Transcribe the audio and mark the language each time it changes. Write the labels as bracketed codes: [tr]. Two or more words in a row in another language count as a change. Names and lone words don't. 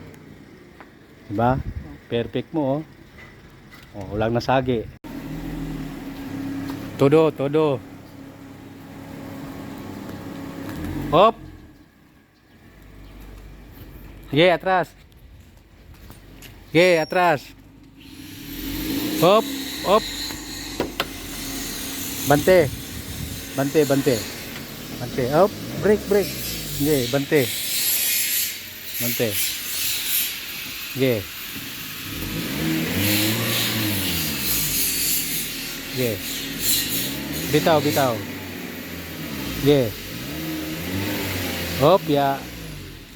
[tl] Diba? Perfect mo oh. Oh, walang nasagi. Todo, todo. Hop. Sige, atras. Sige, atras. Hop, hop. Bante. Bante, bante. Bante. Hop, break, break. Sige, bante. Bante. Sige. Sige. Bitaw, bitaw. Sige. Hop, ya. Oh.